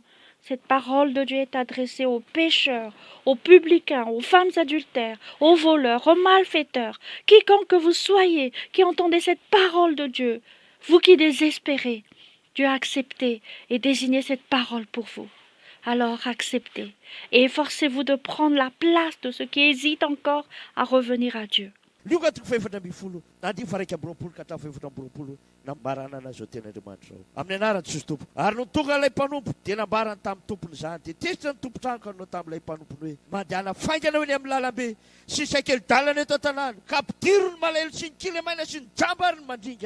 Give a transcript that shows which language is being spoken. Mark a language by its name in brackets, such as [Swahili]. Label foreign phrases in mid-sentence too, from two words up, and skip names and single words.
[French] Cette parole de Dieu est adressée aux pécheurs, aux publicains, aux femmes adultères, aux voleurs, aux malfaiteurs, quiconque que vous soyez, qui entendez cette parole de Dieu, vous qui désespérez, Dieu a accepté et désigné cette parole pour vous. Alors acceptez et efforcez-vous de prendre la place de ceux qui hésitent encore à revenir à Dieu. [Malagasy] Nambarana zao tenin'Andriamanitra zao. Amin'ny anarany Jesosy tompo. Ary no tonga ilay mpanompo dia nambarany tamin'ny tompony izany. Dia tesitra ny tompotrano anao tamin'ilay mpanompony hoe mandehana faingana eny amin'ny lalambe sy saikely dalana eto an-tanàna ka ampidiro ny malahelo sy ny kilemaina sy ny jamba ary ny mandringa.